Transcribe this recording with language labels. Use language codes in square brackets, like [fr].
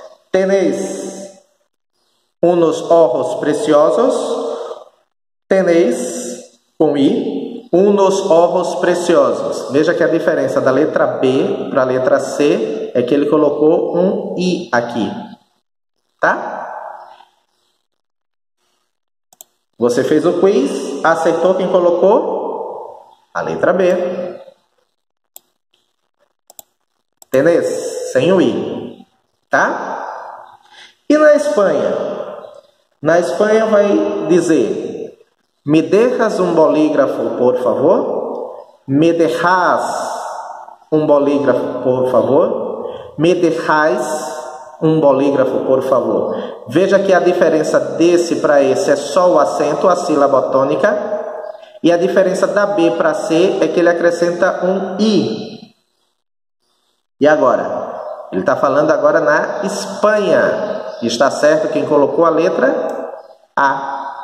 [es] Tenéis unos ojos preciosos. Tenéis, com I, unos ojos preciosos. [pt] Veja que a diferença da letra B para a letra C é que ele colocou um I aqui. Tá? Você fez o quiz, acertou quem colocou? A letra B. Tenéis? Sem o I. Tá? E na Espanha? Na Espanha vai dizer: [es] me dejas um bolígrafo, por favor? Me dejas um bolígrafo, por favor? Me dejáis um bolígrafo, por favor. [pt] Veja que a diferença desse para esse é só o acento, a sílaba tônica. E a diferença da B para C é que ele acrescenta um I. E agora? Ele está falando agora na Espanha. E está certo quem colocou a letra A.